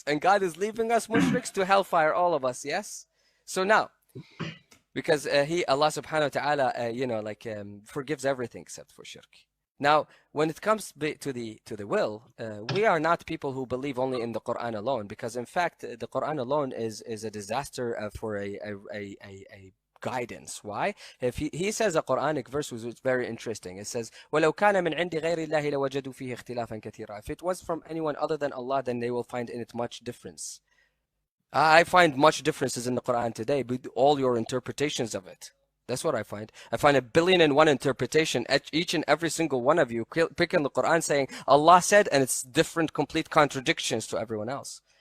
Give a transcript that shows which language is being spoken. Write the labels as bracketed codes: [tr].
[en] And God is leaving us mushriks to hellfire, all of us, yes? So now, because Allah subhanahu wa ta'ala, you know, like forgives everything except for shirk. Now, when it comes to the will, we are not people who believe only in the Quran alone, because in fact, the Quran alone is a disaster for a guidance. Why? If he says a Quranic verse which is very interesting. It says, [ar] وَلَوْ كَانَ مِنْ عِنْدِ غَيْرِ اللَّهِ لَوَجَدُوا فِيهِ اخْتِلَافًا كَثِيرًا. [en] If it was from anyone other than Allah, then they will find in it much difference. I find much differences in the Quran today, with all your interpretations of it. That's what I find. I find 1,000,001 interpretation. Each and every single one of you pick in the Quran saying Allah said, and it's different, complete contradictions to everyone else.